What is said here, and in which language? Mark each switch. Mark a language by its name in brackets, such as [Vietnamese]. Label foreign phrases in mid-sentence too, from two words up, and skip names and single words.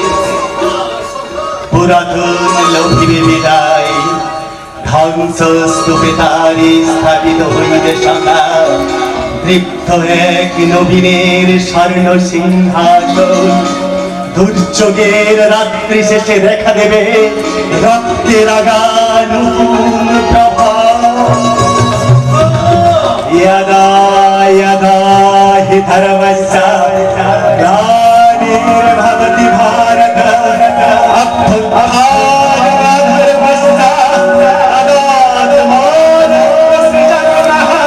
[Bangla] পুরাতন লোভিবে বিদায়, ধ্বংস স্তূপে তারি স্থাপিত হইবে সদা। তৃপ্ত এক নবীনের স্বর্ণ সিংহাসন, দুর্যোগের রাত্রি শেষে দেখা দেবে রক্তের আগা নতুন প্রভা। [Sanskrit] यदा यदा हि धर्मस्य ग्लानिर्भवति भारत अभ्युत्थानमधर्मस्य तदात्मानोऽसृजनः।